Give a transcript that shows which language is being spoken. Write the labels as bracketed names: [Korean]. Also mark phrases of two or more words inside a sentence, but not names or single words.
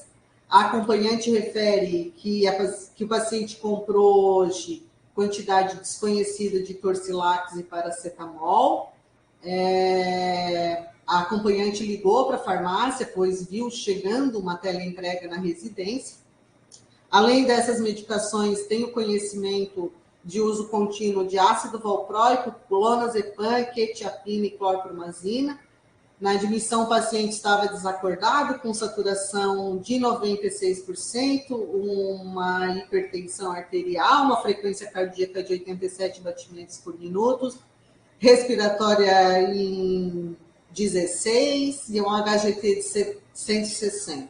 [Portuguese] A acompanhante refere que o paciente comprou hoje quantidade desconhecida de Torcilax e paracetamol. A acompanhante ligou para a farmácia, pois viu chegando uma teleentrega na residência. Além dessas medicações, tem o conhecimento de uso contínuo de ácido valproico, clonazepam, quetiapina e clorpromazina. Na admissão, o paciente estava desacordado, com saturação de 96%, uma hipertensão arterial, uma frequência cardíaca de 87 batimentos por minuto, respiratória em 16 e um HGT de 160.